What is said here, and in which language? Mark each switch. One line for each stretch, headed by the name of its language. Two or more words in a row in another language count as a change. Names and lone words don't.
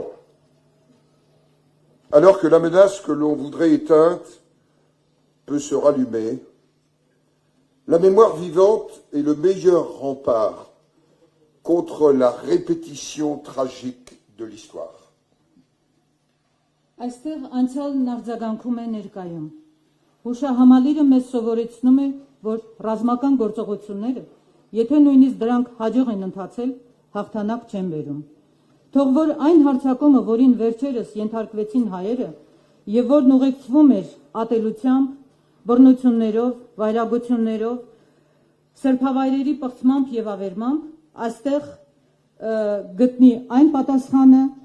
French: Alors que la menace que l'on voudrait éteinte peut se rallumer, la mémoire vivante est le meilleur rempart contre la répétition tragique de l'histoire.
Armenian: Այստեղ անցյալն արձագանքում է ներկայում։ Հուշահամալիրը մեզ սովորեցնում է, որ ռազմական գործողությունները, եթե նույնիսկ դրանք հաջող են ընթացել, հաղթանակ չեն բերում։ Թող որ այն հարձակումը, որին վերջերս ենթարկվեցին հայերը, եւ որն ուղեկցվում էր ատելությամբ, բռնություններով, վայրագություններով, սրբավայրերի պղծմամբ եւ ավերմամբ, այստեղ գտնի այն պատասխանը,